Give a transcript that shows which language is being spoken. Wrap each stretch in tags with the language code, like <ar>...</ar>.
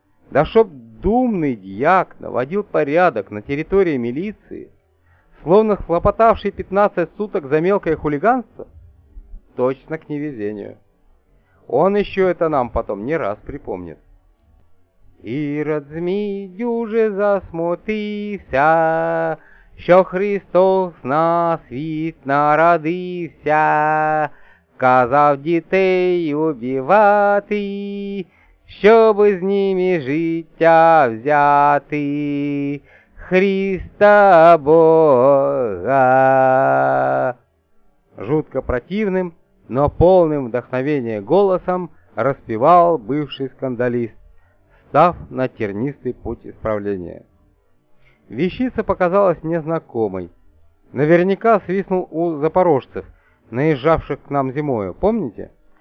<ru>Да чтоб думный дьяк наводил порядок на территории милиции, словно схлопотавший 15 суток за мелкое хулиганство, точно к невезению. Он еще это нам потом не раз припомнит.</ru> <uk>Ирод змий дюже засмутився, що Христос на світ народився, казав дітей убивати, щоб з ними життя взяти Христа Бога.</uk> <ru>Жутко противным, но полным вдохновения голосом распевал бывший скандалист, став на тернистый путь исправления. Вещица показалась мне знакомой. Наверняка свистнул у запорожцев, наезжавших к нам зимою, помните?</ru>